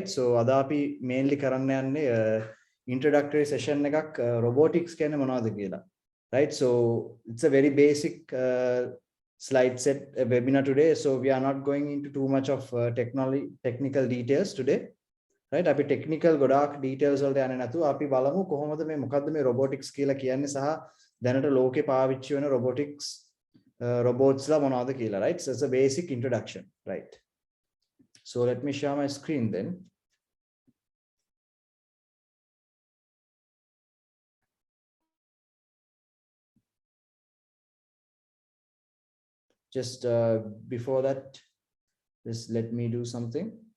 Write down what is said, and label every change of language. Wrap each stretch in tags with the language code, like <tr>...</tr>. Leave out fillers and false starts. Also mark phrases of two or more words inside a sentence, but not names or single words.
<si>සෝ අද අපි මේන්ලි කරන්නේ යන්නේ</si> <en>introductory session</en> <si>එකක් රොබොටික්ස් කෙනේ මොනවද කියලා, රයිට්?</si> <en>So it's a very basic slide set webinar today, so we are not going into too much of technical details today, right?</en> <si>අපි technical ගොඩාක් details වලට යන්නේ නැතුව අපි බලමු කොහොමද මේ මොකද්ද මේ robotics කියලා කියන්නේ සහ දැනට ලෝකේ පාවිච්චි වෙන</si> <en>robotics robots</en> <si>ලා මොනවද කියලා,</si> <en>right? So it's a basic introduction, right? So let me share my screen then. Just before that, just let me do something.</en>